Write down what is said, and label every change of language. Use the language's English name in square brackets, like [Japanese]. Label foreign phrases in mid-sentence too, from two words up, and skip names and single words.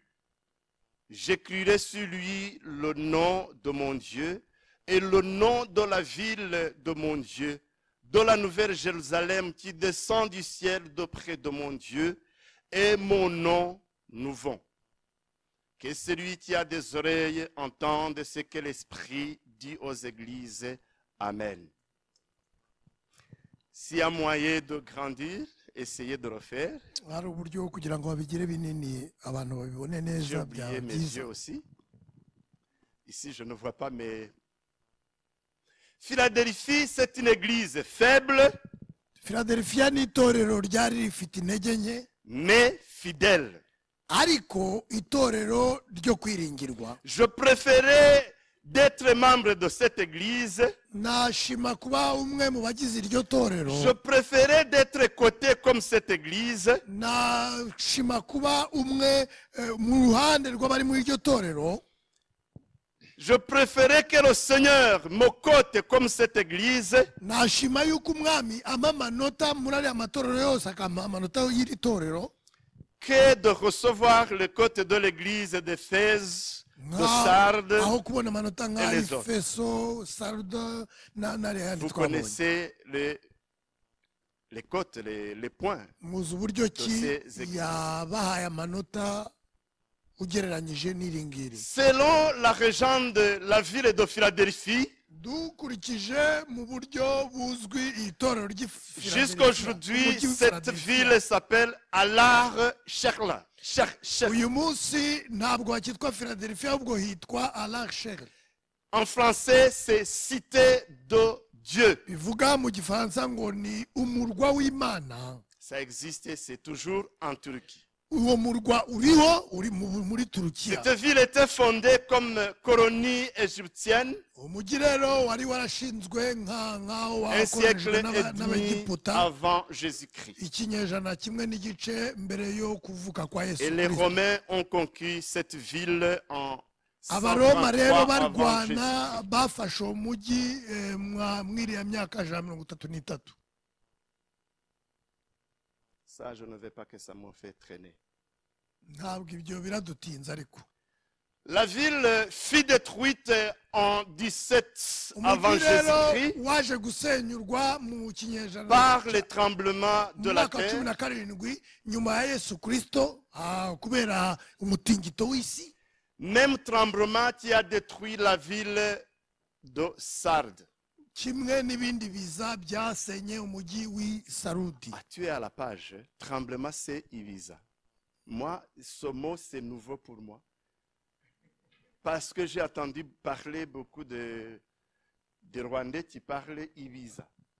[French] J'écrirai sur lui le nom de mon Dieu est le nom de la ville de mon Dieu, de la nouvelle Jérusalem qui descend du ciel d'auprès de mon Dieu, et mon nom nouveau. Que celui qui a des oreilles entende ce que l'Esprit dit aux églises. Amen. S'il y a moyen de grandir, essayez de refaire. [Kinyarwanda] hari uburyo kugira ngo babigire binini abantu babibone [French] J'ai [Kinyarwanda] neza [French] oublié [Kinyarwanda] byaba [French] mes [Kinyarwanda] byiza. [French] yeux aussi. Ici, je ne vois pas mes... Philadelphie, c'est une église faible, [Kinyarwanda] Philadelphia ni itorero ryari rifite intege nke [French] mais fidèle. [Kinyarwanda] ariko itorero ryo kwiringirwa. [French] Je préférais d'être membre de cette église. [Kinyarwanda] Nashima kuba umwe mu bagize iryo torero. [French] Je préférais d'être coté comme cette église [Kinyarwanda] Nashima kuba umwe mu ruhande rw'abari muri iryo torero. [French] Je préférais que le Seigneur me cote comme cette église [Kinyarwanda] Nashima yuko umwami ama amanota muri ariya matorero yose akampa amanota y'iri torero [French] que de recevoir le cote de l'église d'Éphèse, de Sardes. [Kinyarwanda] aho kubona amanota nka [French] les autres. [Kinyarwanda] Efeso, Sarde n'ariya yandi [French] Vous [Kinyarwanda] twabonye. [French] connaissez les cotes, les points. [Kinyarwanda] Muzi uburyo ki [French] ces églises. [Kinyarwanda] yabahaye amanota ugereranyije n'iri ngiri. [French] Selon la régente de la ville de Philadelphie, [Kinyarwanda] Dukurikije mu buryo buzwi itorero [French] jusqu'à aujourd'hui, cette ville s'appelle Alar Sherla. [Kinyarwanda] uyu munsi ntabwo hakitwa Philadelphia ahubwo hitwa Alachel. [French] En français, c'est cité de Dieu. [Kinyarwanda] Bivuga mu gifaransa ngo ni umurwa w'Imana. [French] Ça existe, c'est toujours en Turquie. [Kinyarwanda] Uwo murwa uriho uri muri Turukiya. [French] Cette ville était fondée comme colonie égyptienne [Kinyarwanda] Umujyi rero wari warashinzwe nk'aho [French] un siècle [Kinyarwanda] wakoreshejwe [French] et demi [Kinyarwanda] n'Abanyegiputa [French] avant Jésus-Christ. [Kinyarwanda] ikinyejana kimwe n'igice mbere yo kuvuka kwa Yesu [French] Et les [Kinyarwanda] Kristo. [French] Romains ont conquis cette ville en [Kinyarwanda] Abaroma [French] 133 [Kinyarwanda] rero [French] avant [Kinyarwanda] barwana [French] Jésus-Christ. [Kinyarwanda] bafashe uwo mujyi mwiriya myaka 133. [French] Ça, je ne veux pas que ça me fait traîner. [Kinyarwanda] Ntabwo ibyo biradutinza ariko. [French] La ville fut détruite en 17 avant [Kinyarwanda] Umujyi rero [French] Jésus-Christ [Kinyarwanda] waje gusenyurwa mu kinyejana [French] par les tremblements de [Kinyarwanda] mu [French] la [Kinyarwanda] mwaka wa [French] terre. [Kinyarwanda] 17 nyuma ya Yesu Kristo kubera umutingito w'isi. [French] Même tremblement qui a détruit la ville de Sardes. [Kinyarwanda] Kimwe n'ibindi biza byasenye umujyi w'i Sarudi. [French] Ah, tu es à la page. Tremblement, c'est Ibiza. Moi, ce mot, c'est nouveau pour moi. Parce que j'ai entendu parler beaucoup de Rwandais qui parlaient Ibiza.